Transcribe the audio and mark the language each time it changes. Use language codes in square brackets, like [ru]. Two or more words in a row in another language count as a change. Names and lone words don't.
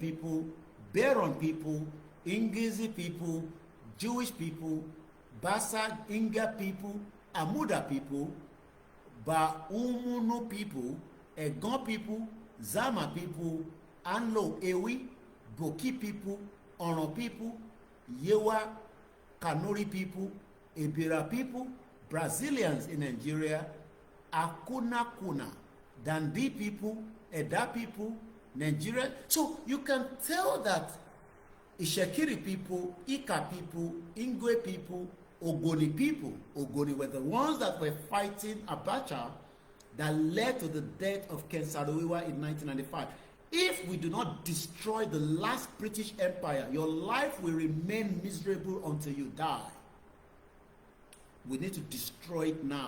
[en] people, Beron people, Ingizi people, Jewish people, Basa Inga people, Amuda people, Baumunu people, Egon people, Zama people, Anlo Ewi, Boki people, Ono people, Yewa, Kanuri people, Ebira people, Brazilians in Nigeria are kuna, Dandi people, Eda people, Nigeria. So you can tell that Ishekiri people, Ika people, Ingwe people, Ogoni people, Ogoni were the ones that were fighting Abacha that led to the death of Ken Saro-Wiwa in 1995. If we do not destroy the last British Empire, your life will remain miserable until you die. We need to destroy it now.